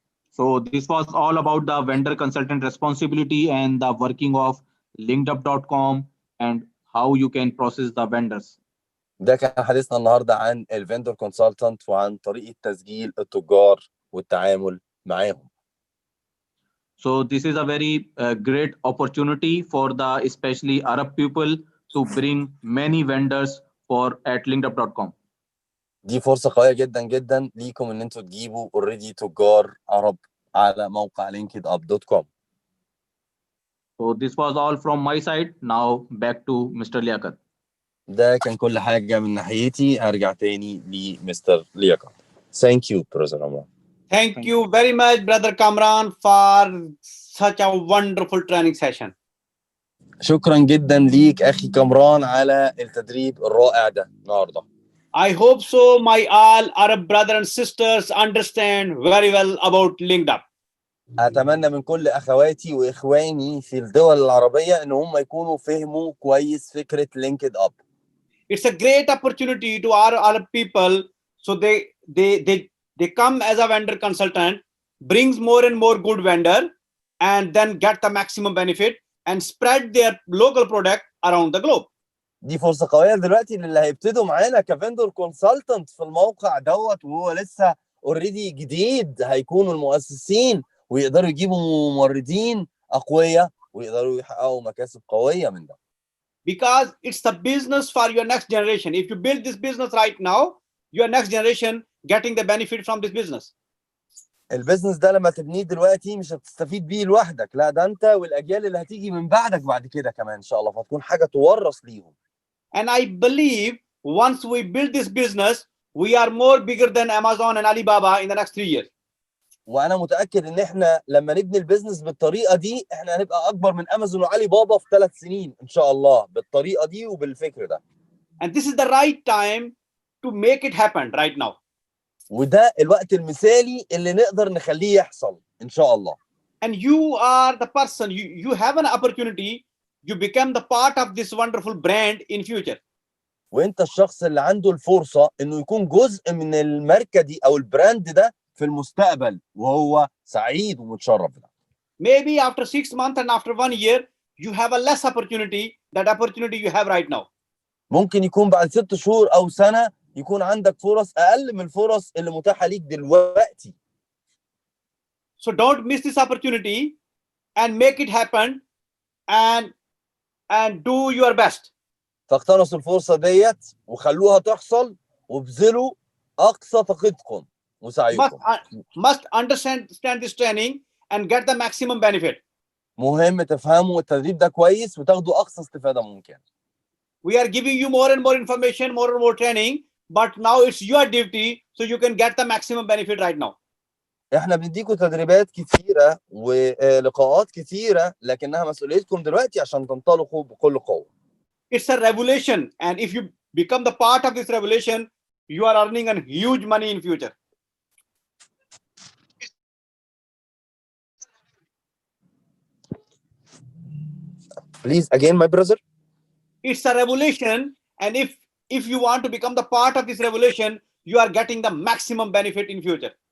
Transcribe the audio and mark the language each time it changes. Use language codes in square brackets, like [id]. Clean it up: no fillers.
[en] So this was all about the vendor consultant responsibility and the working of linkedup.com and how you can process the vendors. [ar] ده كان حديثنا النهارده عن الفندور كونسلتنت وعن طريقه تسجيل التجار والتعامل معاهم. [en] So this is a very great opportunity for the especially Arab people to bring many vendors for at linkedup.com. [ar] دي فرصه قويه جدا جدا ليكم ان انتوا تجيبوا اوريدي تجار عرب على موقع linkedup.com. [en] So this was all from my side. Now back to Mr. Liaquat. [ar] ده كان كل حاجه من ناحيتي. هرجع تاني لمستر لياقت. [en] Thank you, Brother Amran. Thank you very much, Brother Kamran, for such a wonderful training session. [ar] شكرا جدا ليك اخي كامران على التدريب الرائع ده النهارده. [en] I hope so my all Arab brothers and sisters understand very well about LinkedUp. [ar] اتمنى من كل اخواتي واخواني في الدول العربيه ان هم يكونوا فهموا كويس فكره لينكد اب. [en] It's a great opportunity to our Arab people, so they come as a vendor consultant, brings more and more good vendor, and then get the maximum benefit and spread their local product around the globe. [ar] دي فرصه قويه دلوقتي للي هيبتدوا معانا كفندور كونسلتنت في الموقع دوت وهو لسه اوريدي جديد، هيكونوا المؤسسين ويقدروا يجيبوا موردين اقوياء ويقدروا يحققوا مكاسب قويه من ده. [en] Because it's the business for your next generation. If you build this business right now, your next generation getting the benefit from this business. [ar] البيزنس ده لما تبنيه دلوقتي مش هتستفيد بيه لوحدك، لا ده انت والاجيال اللي هتيجي من بعدك بعد كده كمان ان شاء الله، فتكون حاجه تورث ليهم. [en] And I believe once we build this business, we are more bigger than Amazon and Alibaba in the next 3 years. [ar] وانا متاكد ان احنا لما نبني البيزنس بالطريقه دي احنا هنبقى اكبر من امازون وعلي بابا في 3 سنين ان شاء الله بالطريقه دي وبالفكر ده. [en] And this is the right time to make it happen right now. [ar] وده الوقت المثالي اللي نقدر نخليه يحصل ان شاء الله. [en] And you are the person, you have an opportunity, you become the part of this wonderful brand in future. [ar] وانت الشخص اللي عنده الفرصة انه يكون جزء من الماركة دي او البراند ده في المستقبل، وهو سعيد ومتشرف بده. [en] Maybe after 6 months and after 1 year, you have a less opportunity, that opportunity you have right now. [ar] ممكن يكون بعد 6 شهور او سنة يكون عندك فرص اقل من الفرص اللي متاحة ليك دلوقتي. [en] So don't miss this opportunity and make it happen and do your best. [ar] فاقتنصوا الفرصة ديت وخلوها تحصل وابذلوا اقصى طاقتكم وسعيكم. [en] Must understand this training and get the maximum benefit. [ar] مهم تفهموا التدريب ده كويس وتاخدوا اقصى استفادة ممكن. [en] We are giving you more and more information, more and more training, but now it's your duty so you can get the maximum benefit right now. [ar] احنا بنديكم تدريبات كتيرة ولقاءات كتيرة، لكنها مسؤوليتكم دلوقتي عشان تنطلقوا بكل قوة. [en] It's a revolution, and if you become the part of this revolution, you are earning a huge money in future. Please again, my brother. It's a revolution, and if you want to become the part of this revolution, you are getting the maximum benefit in future.